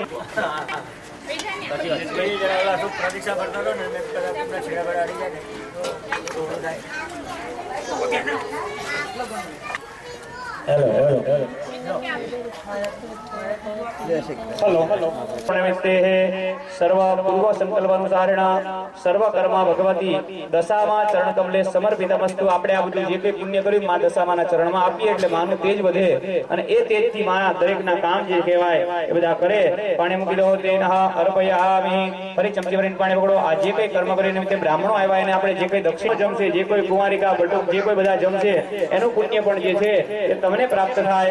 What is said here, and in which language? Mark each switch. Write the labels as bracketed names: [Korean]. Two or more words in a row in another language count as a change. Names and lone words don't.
[Gujarati] પ્રતીક્ષા કરતો હતો ને મેં છેડા પર આવી જાય ને [Sanskrit] હેલો હલો પ્रणमिते सर्व पूर्व संकल्पानुसारेण सर्व कर्म भगवती દશામાં ચરણ કમલે સમર્પિતમસ્તુ। [Gujarati] આપણે આ બધું જે કંઈ પુણ્ય કર્યું માં દશામાના ચરણમાં આપીએ એટલે માનું તેજ વધે અને એ તેજથી માં દરેકના કામ જે કહેવાય એ બધા કરે। પાણી મૂકી દો [Sanskrit] તેનઃ અર્પયામિ। [Gujarati] ફરી ચમચી ભરીને પાણી પકડો। આ જે કંઈ કર્મ કરીને નિમિત્તે બ્રાહ્મણો આવ્યા એને આપણે જે કંઈ દક્ષિણ જમશે, જે કોઈ કુંવારિકા બટુક જે કોઈ બધા જમશે એનું પુણ્ય પણ જે છે એ તમને પ્રાપ્ત થાય।